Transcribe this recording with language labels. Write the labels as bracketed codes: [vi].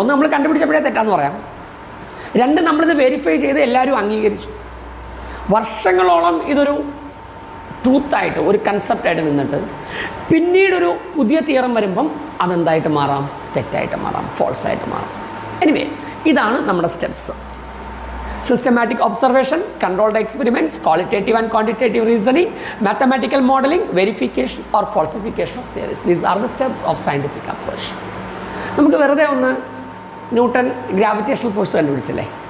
[ml] ഒന്ന് നമ്മൾ കണ്ടുപിടിച്ചപ്പോഴേ തെറ്റാന്ന് പറയാം. രണ്ട് നമ്മളിത് വെരിഫൈ ചെയ്ത് എല്ലാവരും അംഗീകരിച്ചു. വർഷങ്ങളോളം ഇതൊരു ട്രൂത്തായിട്ട്, ഒരു കൺസെപ്റ്റായിട്ട് നിന്നിട്ട് പിന്നീടൊരു പുതിയ തിയറം വരുമ്പം അതെന്തായിട്ട് മാറാം? തെറ്റായിട്ട് മാറാം, ഫോൾസായിട്ട് മാറാം. എനിവേ, ഇതാണ് നമ്മുടെ steps. [en] Systematic observation, controlled experiments, qualitative and quantitative reasoning, mathematical modeling, verification or falsification of theories. These are the steps of scientific approach. [ml] നമുക്ക് വെറുതെ ഒന്ന് ന്യൂട്ടൺ ഗ്രാവിറ്റേഷണൽ ഫോഴ്സ് കണ്ടുപിടിച്ചില്ലേ?